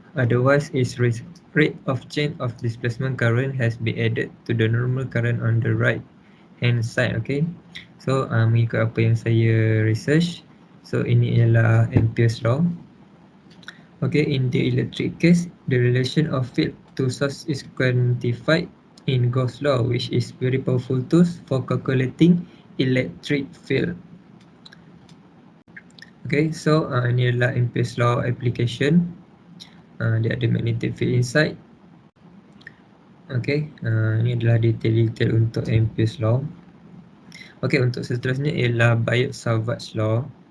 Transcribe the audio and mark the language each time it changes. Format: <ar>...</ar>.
<en>Otherwise, its rate of change of displacement current has been added to the normal current on the right hand side.</en> <ms>Okay, so mengikut apa yang saya research, so ini ialah Ampere's law.</ms> <en>Okay, in the electric case, the relation of field to source is quantified in Gauss law, which is very powerful tools for calculating electric field.</en> <ms>Okay, so ini adalah Ampere's law application. Dia ada</ms> <en>magnetic field inside.</en> <ms>Okay, ini adalah detail-detail untuk Ampere's law. Okay, untuk seterusnya ialah Biot-Savart's law.</ms>